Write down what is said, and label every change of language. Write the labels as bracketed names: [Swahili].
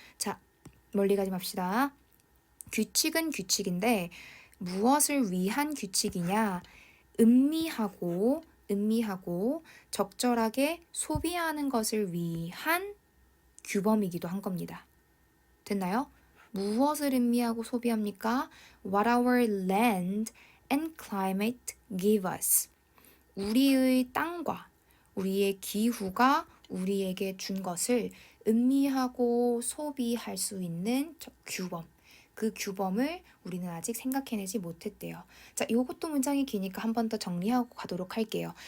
[Korean] 자, 멀리 가지 맙시다. 규칙은 규칙인데 무엇을 위한 규칙이냐? 음미하고 적절하게 소비하는 것을 위한 규범이기도 한 겁니다. 됐나요? 무엇을 음미하고 소비합니까? [English] What our land and climate give us. [Korean] 우리의 땅과 우리의 기후가 우리에게 준 것을 음미하고 소비할 수 있는 규범. 그 규범을 우리는 아직 생각해내지 못했대요. 자, 이것도 문장이 기니까 한 번 더 정리하고 가도록 할게요.